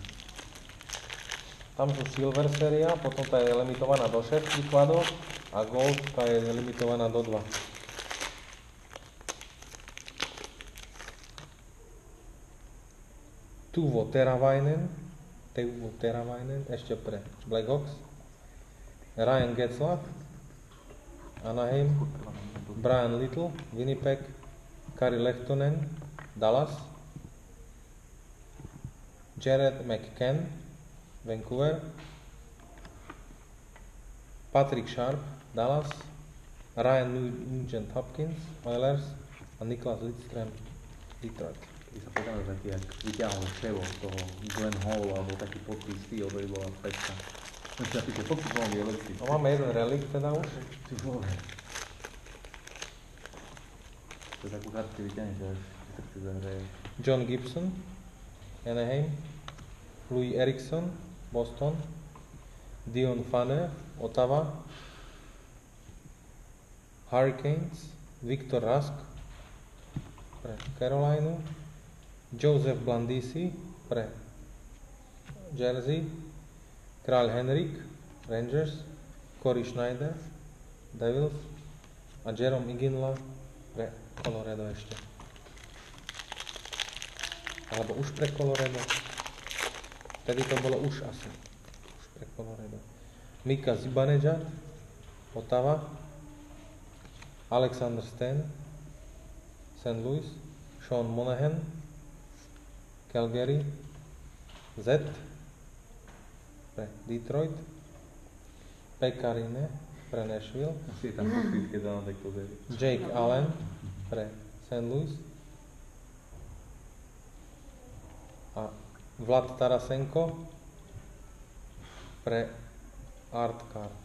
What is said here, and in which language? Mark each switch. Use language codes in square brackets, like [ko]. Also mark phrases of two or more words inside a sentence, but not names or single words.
[sk] Tam sú Silver séria, potom tá je limitovaná do 6 kladov a Gold tá je limitovaná do 2. Teuvo Teravainen, ešte pre Blackhawks. Ryan Getzlaff, Anaheim. Brian Little, Winnipeg. Kari Lehtonen, Dallas. Jared McCann, Vancouver. Patrick Sharp, Dallas. Ryan Nugent Hopkins, Oilers. A Niklas Lidström, Detroit. Keď sa pozrieme taký, jak vyťahol čevo z toho Glenn Hall alebo taký podpis stýl, to by bola pecka. Myslím, že taký podpis bol je lepší. No máme jeden relikt teda už. Ty vole. To je takú kartu vyťahneš, až srdce zahraje. John Gibson, Anaheim. Louis Eriksson, Boston. Dion Phaneuf, Ottawa. Hurricanes, Victor Rask pre Carolinu. Joseph Blandisi pre Jersey. Kráľ Henrik, Rangers. Corey Schneider, Devils. A Jerome Iginla pre Colorado ešte. Alebo už pre Colorado. Vtedy to bolo už asi. Už pre Colorado. Mika Zibanejad, Ottawa. Alexander Stan, St. Louis. Sean Monahan, Calgary. Z pre Detroit. Pekarine pre Nashville. Asi je tam podpis, keď sa na tak pozrie. Jake Allen pre St. Louis. A Vlad Tarasenko pre Art Card.